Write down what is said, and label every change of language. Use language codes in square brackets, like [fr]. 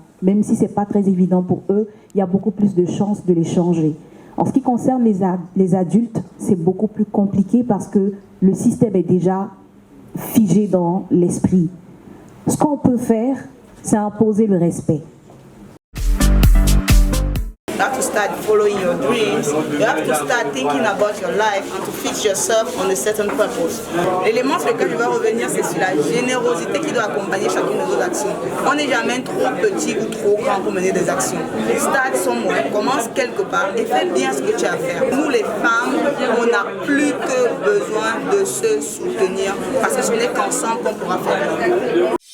[fr] Même si ce n'est pas très évident pour eux, il y a beaucoup plus de chances de les changer. En ce qui concerne les adultes, c'est beaucoup plus compliqué parce que le système est déjà figé dans l'esprit. Ce qu'on peut faire, c'est imposer le respect. [en] You have to start following your dreams. You have to start thinking about your life and to fix yourself on a certain purpose. [fr] L'élément sur lequel je vais revenir, c'est sur la générosité qui doit accompagner chacune de nos actions. On n'est jamais trop petit ou trop grand pour mener des actions. [en] Start somewhere, [fr] commence quelque part et fais bien ce que tu as à faire. Nous les femmes, on n'a plus que besoin de se soutenir parce que ce n'est qu'ensemble qu'on pourra faire.